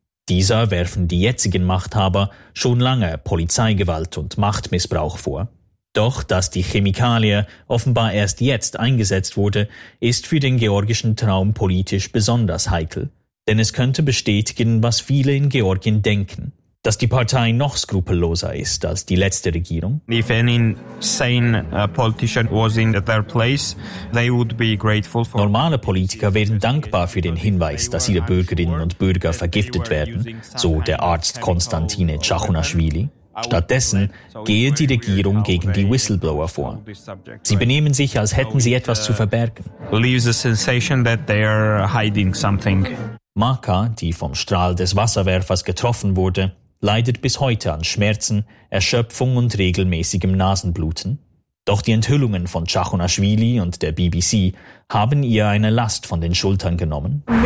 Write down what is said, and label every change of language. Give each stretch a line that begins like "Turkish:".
German: Dieser werfen die jetzigen Machthaber schon lange Polizeigewalt und Machtmissbrauch vor. Doch dass die Chemikalie offenbar erst jetzt eingesetzt wurde, ist für den georgischen Traum politisch besonders heikel. Denn es könnte bestätigen, was viele in Georgien denken. Dass die Partei noch skrupelloser ist als die letzte Regierung.
English: If any sane politician was in their place, they would be grateful for.
German: Normale Politiker wären dankbar für den Hinweis, dass ihre Bürgerinnen und Bürger vergiftet werden, so der Arzt Konstantine Tschachunaschwili. Stattdessen gehe die Regierung gegen die Whistleblower vor. Sie benehmen sich, als hätten sie etwas zu verbergen.
English: Leaves a sensation that they are hiding something.
German: Marka, die vom Strahl des Wasserwerfers getroffen wurde, leidet bis heute an Schmerzen, Erschöpfung und regelmäßigem Nasenbluten. Doch die Enthüllungen von Tschachunaschwili und der BBC haben ihr eine Last von den Schultern genommen.